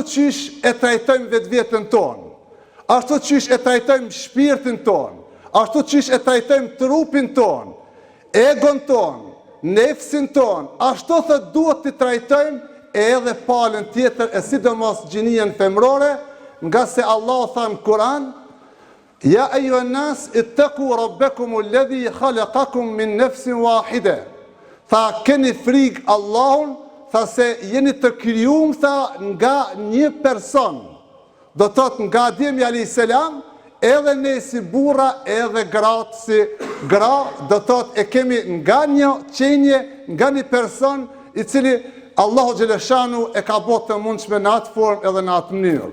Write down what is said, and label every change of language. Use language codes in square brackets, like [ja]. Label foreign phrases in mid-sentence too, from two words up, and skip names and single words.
[sq] qysh e trajtojmë vetveten tonë, ashtu qysh e trajtojmë shpirtin tonë, ashtu qysh e trajtojmë trupin tonë, egon tonë, nefsin tonë, ashtu thot duhet të trajtojmë edhe palën tjetër e sidomos gjinien femrore, nga se Allah tha në Kur'an: [ar] يا أيها الناس اتقوا ربكم الذي خلقكم من نفس واحدة. [sq] Tha keni frikë Allahun, tha se jeni të krijuar tha nga një person. Do thot nga Ademi [ar] عليه السلام, [sq] edhe ne si burra, edhe gratë si gra, do thot e kemi nga një qenje, nga një person I cili Allahu xhaleshanu e ka bërë të mundshme në atë formë edhe në atë mënyrë.